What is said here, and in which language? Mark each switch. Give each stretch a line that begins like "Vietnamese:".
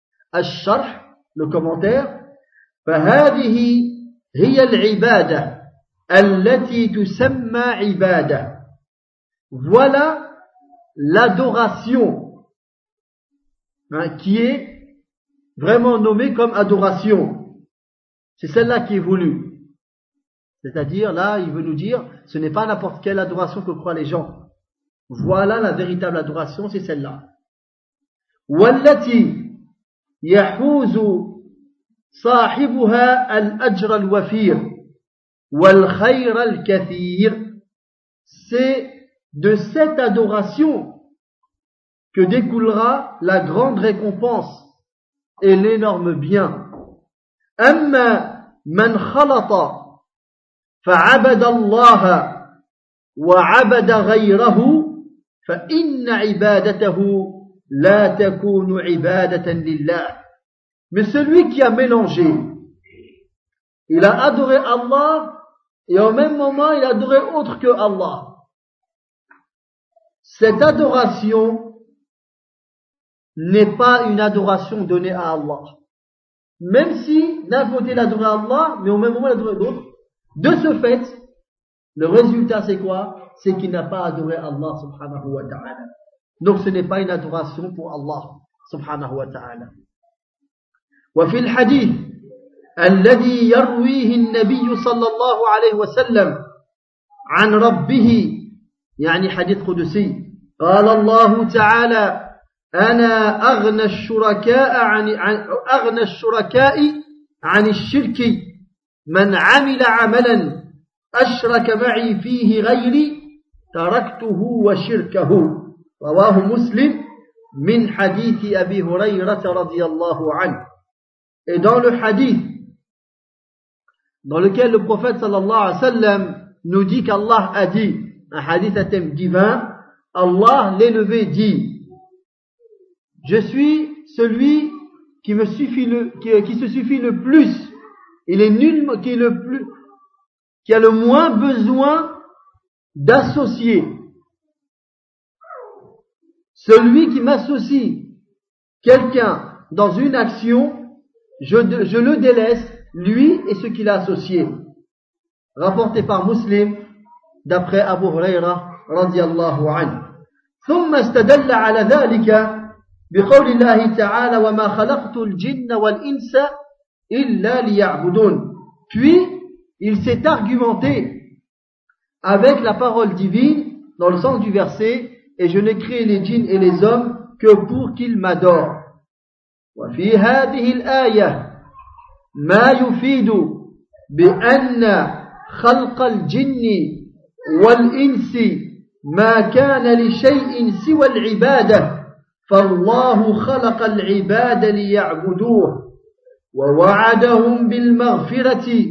Arabic: الشرح لو كومونتير فهذه هي العباده التي تسمى عباده
French: voilà l'adoration qui est vraiment nommée comme adoration, c'est celle-là qui est voulue, c'est-à-dire là il veut nous dire ce n'est pas n'importe quelle adoration que croient les gens, voilà la véritable adoration, c'est celle-là.
Arabic: والتي يحوز صاحبها الأجر الوفير والخير الكثير.
French: C'est de cette adoration que découlera la grande récompense et l'énorme bien.
Arabic: أما من خلط فعبد الله وعبد غيره فإن عبادته لا تكون عبادة لله.
French: Mais celui qui a mélangé, il a adoré Allah et au même moment il a adoré autre que Allah. Cette adoration n'est pas une adoration donnée à Allah. Même si d'un côté il a adoré Allah, mais au même moment il a adoré d'autres. De ce fait, le résultat c'est quoi? C'est qu'il n'a pas adoré Allah subhanahu wa ta'ala. Donc ce n'est pas une adoration pour Allah subhanahu wa ta'ala.
Arabic: Wa fil hadith alladhi yarwihi an-nabi sallallahu alayhi wa sallam an rabbih, yani hadith qudsi, qala Allah ta'ala انا اغنى الشركاء عن اغنى الشركاء عن الشرك من عمل عملا اشرك معي فيه غيري تركته وشركه رواه مسلم من حديث ابي هريره رضي الله عنه.
French: Et dans le hadith dans lequel le prophète sallallahu alayhi wa sallam nous dit qu'Allah a dit, un hadith à thème divin, Allah l'élevé dit: je suis celui qui me suffit le, qui se suffit le plus. Il est nul, qui est le plus, qui a le moins besoin d'associer. Celui qui m'associe quelqu'un dans une action, je le délaisse, lui et ce qu'il a associé. Rapporté par Muslim, d'après Abu Huraira, radiallahu anhu.
Arabic: ثم استدل على ذلك بقول الله تعالى وما خلقت الجن والإنس إلا ليعبدون.
French: Puis il s'est argumenté avec la parole divine dans le sens du verset: et je n'ai créé les djinns et les hommes que pour qu'ils m'adorent.
Arabic: وفي هذه الآية ما يفيد بأن خلق الجن والإنس ما كان لشيء سوى العبادة فالله خلق العباد ليعبدوه ووعدهم بالمغفرة